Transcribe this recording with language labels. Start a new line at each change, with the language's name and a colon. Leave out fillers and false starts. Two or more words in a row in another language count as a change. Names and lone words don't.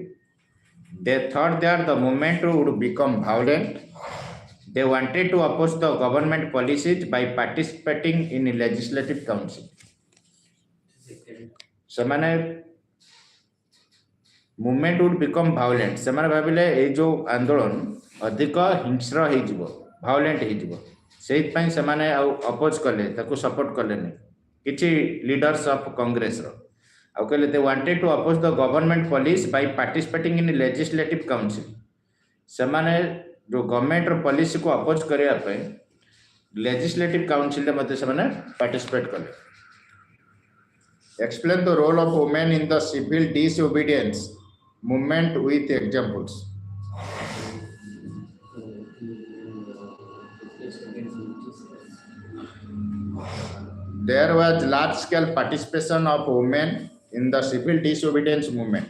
English: They thought that the movement would become violent. They wanted to oppose the government policies by participating in legislative council. ସେମାନେ movement would become violent.
Odia: ସେମାନେ ଭାବିଲେ ଏଇ ଯୋଉ ଆନ୍ଦୋଳନ ଅଧିକ ହିଂସ୍ର ହେଇଯିବ, ଭାଓଲେଣ୍ଟ ହେଇଯିବ, ସେଇଥିପାଇଁ ସେମାନେ ଆଉ ଅପୋଜ କଲେ, ତାକୁ ସପୋର୍ଟ କଲେନି କିଛି
English: leaders of
Odia: କଂଗ୍ରେସର. ଆଉ କହିଲେ
English: they wanted to oppose the government policy by participating in legislative council.
Odia: ସେମାନେ ଯୋଉ ଗଭର୍ଣ୍ଣମେଣ୍ଟର ପଲିସିକୁ ଅପୋଜ କରିବା ପାଇଁ
English: legislative council
Odia: ରେ ମଧ୍ୟ ସେମାନେ ପାର୍ଟିସିପେଟ୍ କଲେ.
English: Explain the role of women in the civil disobedience movement with examples. There was large-scale participation of women in the civil disobedience movement.